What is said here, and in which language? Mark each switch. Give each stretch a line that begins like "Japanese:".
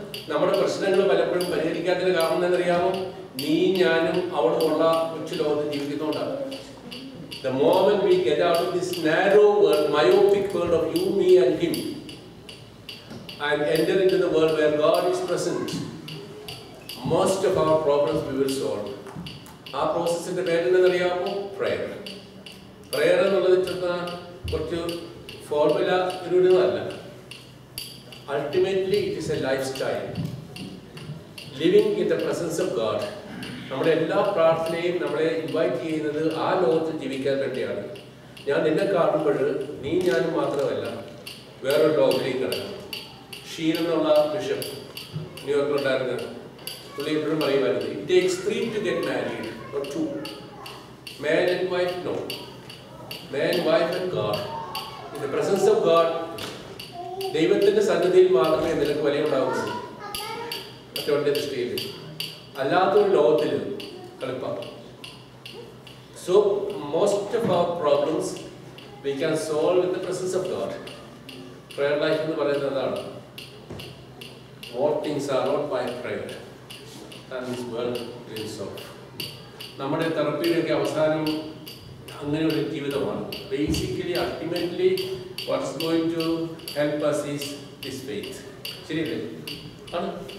Malayalam: നമ്മുടെ പ്രശ്നങ്ങൾ പലപ്പോഴും പരിഹരിക്കാത്തതിന് കാരണം എന്നറിയാമോ? നീ ഞാനും അവിടെ ഉള്ള കൊച്ചു ലോകത്ത് ജീവിക്കുന്നതുകൊണ്ടാണ്.
English: The moment we get out of this narrow world, myopic world of you, me and him, and enter into the world where God is present, most of our problems we will solve.
Malayalam: ആ പ്രോസസ്സിന്റെ പേരെന്നറിയാമോ? Prayer. Prayer എന്നുള്ളത് കുറച്ച് formula ഇടുന്നതല്ല.
English: Ultimately it is a life style. Living in the presence of God.
Malayalam: നമ്മുടെ എല്ലാ പ്രാർത്ഥനയും നമ്മളെ invite ചെയ്യുന്നത് ആ ലോകത്ത് ജീവിക്കാൻ വേണ്ടിയാണ്. ഞാൻ നിന്നെ കാണുമ്പോൾ നീ ഞാനും മാത്രമല്ല, വേറൊരു ലോകത്തിലേക്ക് കിടക്കണം. ഷീൻ എന്നുള്ള ബിഷപ്പ് ന്യൂയോർക്കിലുണ്ടായിരുന്ന പുള്ളി എപ്പോഴും പറയുമായിരുന്നു,
English: It takes 3 to get married or 2. Man and wife, no. Man, wife and God. In the presence of God,
Malayalam: ദൈവത്തിന്റെ സന്നിധിയിൽ മാത്രമേ നിനക്ക് വിലയുണ്ടാവുള്ളൂ. മറ്റവരുടെ ദൃഷ്ടിയിൽ അല്ലാത്തൊരു ലോകത്തിൽ കളിപ്പാണ്.
English: So most of our problems we can solve in the presence of God.
Malayalam: Prayer life എന്ന് പറയുന്നത് അതാണ്.
English: All things are not by prayer and this world will solve.
Malayalam: നമ്മുടെ തെറപ്പിയുടെയൊക്കെ അവസാനം അങ്ങനെ ഒരു ജീവിതമാണ്.
English: Basically ultimately what's going to help us is this faith.
Malayalam: ശരിയല്ലേ? ആണ്.